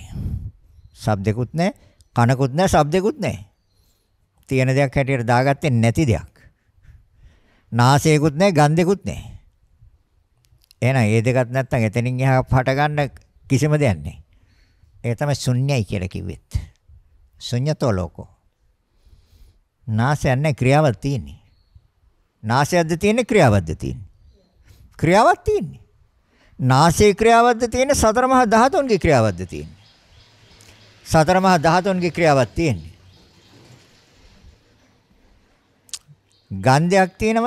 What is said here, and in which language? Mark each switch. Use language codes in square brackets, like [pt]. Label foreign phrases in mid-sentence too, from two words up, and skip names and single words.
[si] ශබ්දෙකුත් නැහැ, කනකුත් නැහැ, ශබ්දෙකුත් නැහැ. තියෙන දෙයක් හැටියට දාගත්තේ නැති දෙයක්. නාසයකුත් නැහැ, ගන්ධෙකුත් නැහැ. එහෙනම් මේ දෙකත් නැත්තම් එතනින් එහා හට ගන්න කිසිම දෙයක් නැහැ. ඒ තමයි ශුන්‍යයි කියලා කිව්වෙත්. [pi] ශුන්‍යතෝ ලෝකෝ. [si] නාසයක් නැහැ, ක්‍රියාවක් තියෙන්නේ. නාසයක්ද තියෙන්නේ, ක්‍රියාවක්ද තියෙන්නේ? ක්‍රියාවක් තියෙන්නේ. නාසයේ ක්‍රියාවක්ද තියෙන්නේ, සතර මහා ධාතුන්ගේ ක්‍රියාවක්ද තියෙන්නේ? සතර මහා ධාතුන්ගේ ක්‍රියාවක් තියෙන්නේ. ගන්ධයක් තියෙනවද?